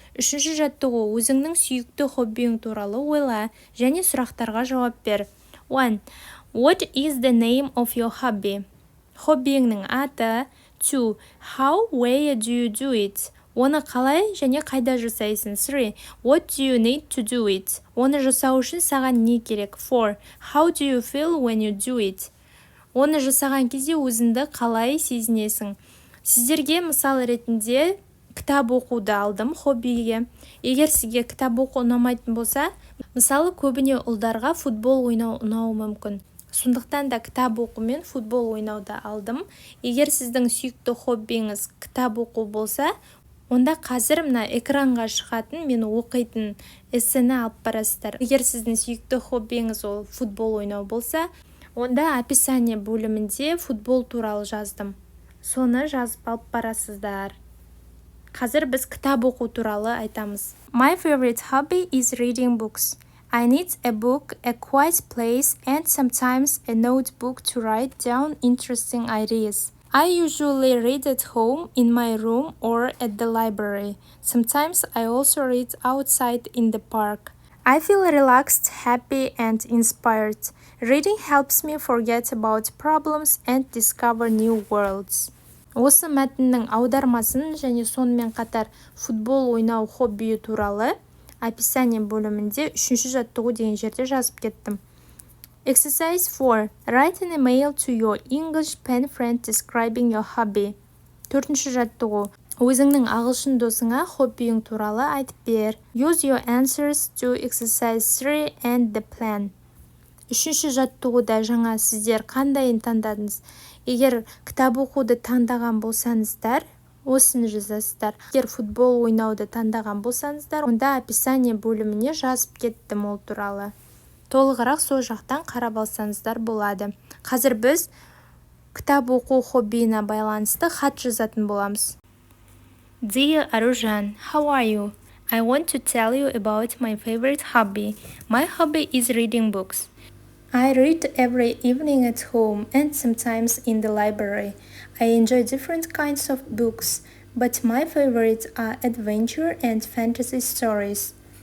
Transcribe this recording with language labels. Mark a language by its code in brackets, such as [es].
[kk] Үшінші жаттығу. Өзіңнің сүйікті хоббиің туралы ойла және сұрақтарға жауап бер. 1. [en] What is the name of your hobby? [kk] Хоббиіңнің аты. [en] 2. How, where do you do it? [kk] Оны қалай және қайда жасайсың? [en] 3. What do you need to do it? [kk] Оны жасау үшін саған не керек? 4. [en] How do you feel when you do it? [kk] Оны жасаған кезде өзіңді қалай сезінесің? Сіздерге мысал ретінде кітап оқуды алдым хоббиге. Егер сізге кітап оқу ұнамайтын болса, мысалы көбіне ұлдарға футбол ойнау ұнауы мүмкін. Сондықтан да кітап оқу мен футбол ойнауды алдым. Егер сіздің сүйікті хоббиіңіз кітап оқу болса, онда қазір мына экранға шығатын мен оқитын эссені алып барасыздар. Егер сіздің сүйікті хоббиіңіз ол футбол ойнау болса, онда описание бөлімінде футбол туралы жаздым. Соны жазып алып барасыздар. Қазір біз кітап оқу туралы айтамыз. [en] My favorite hobby is reading books. I need a book, a quiet place, and sometimes a notebook to write down interesting ideas. I usually read at home, in my room, or at the library. Sometimes I also read outside in the park. I feel relaxed, happy, and inspired. Reading helps me forget about problems and discover new worlds. [kk] Осы мәтіннің аудармасын және сонымен қатар футбол ойнау хоббиі туралы описание бөлімінде 3-ші жаттығу деген жерде жазып кеттім. [en] Exercise 4. Write an email to your English pen friend describing your hobby. [kk] 4-ші жаттығу. Өзіңнің ағылшын досыңа хоббиің туралы айтып бер. [en] Use your answers to exercise 3 and the plan. [kk] 3-ші жаттығуда жаңа сіздер қандайын таңдадыңыз? Егер кітап оқуды таңдаған болсаңыздар, осыны жазасыздар. Егер футбол ойнауды таңдаған болсаңыздар, онда описание бөліміне жазып кеттім ол туралы. Толығырақ сол жақтан қарап алсаңыздар болады. Қазір біз кітап оқу хоббиіне байланысты хат жазатын боламыз. [en] Dear Arужан, how are you? I want to tell you about my favorite hobby. My hobby is reading books. I read every evening at home and sometimes in the library. I enjoy different kinds of books, but my favorites are adventure and fantasy stories.